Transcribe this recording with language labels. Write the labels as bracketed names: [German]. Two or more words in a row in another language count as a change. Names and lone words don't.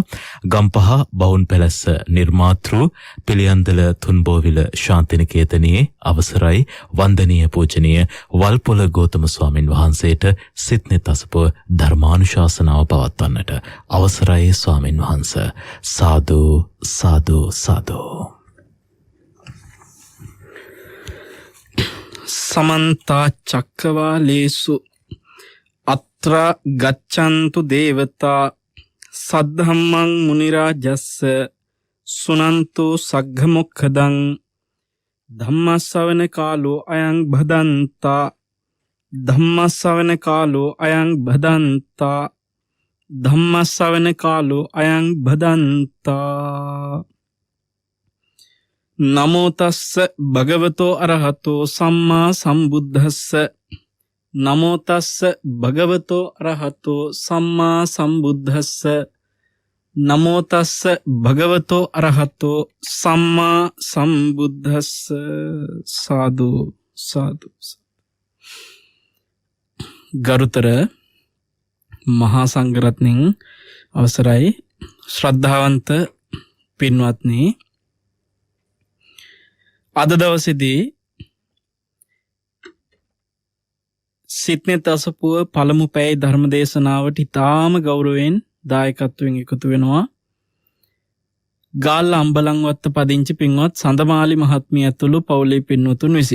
[Sinhala] ගම්පහ බවුන් පැලැස්ස නිර්මාතෘ පිළියන්දල තුන්බෝවිල ශාන්තිනිකේතනයේ අවසරයි වන්දනීය පූජනීය වල්පොල ගෞතම ස්වාමින් වහන්සේට සිටනෙත් අසපුව ධර්මානුශාසනාව පවත්වන්නට අවසරයි ස්වාමින් වහන්සේ. සාදු සාදු සාදු. [Pali] समन्ता चक्रवालेषु अत्र गच्छन्तु देवता सद्धम्मं मुनिराजस्स सुनन्तु सग्घमुखदं धम्मश्रवण कालो अयं भदन्ता धम्मश्रवण कालो अयं भदन्ता धम्मश्रवण कालो अयं भदन्ता. නමෝ තස්ස භගවතෝ අරහතෝ සම්මා සම්බුද්දස්ස නමෝ තස්ස භගවතෝ අරහතෝ සම්මා සම්බුද්දස්ස නමෝ තස්ස භගවතෝ අරහතෝ සම්මා සම්බුද්දස්ස. [Sinhala] සාදු සාදු. ගරුතර මහා සංඝරත්නයන් අවසරයි ශ්‍රද්ධාවන්ත පින්වත්නි, අද දවසේදී සිටනෙත් අසපුව පළමු පැය ධර්ම දේශනාවට ඉතාම ගෞරවයෙන් දායකත්වයෙන් එකතු වෙනවා ගාල්ල අම්බලන්වත්ත පදිංචි පින්වත් සඳමාලි මහත්මිය ඇතුළු පවුලේ පින්වතුන් විසින්.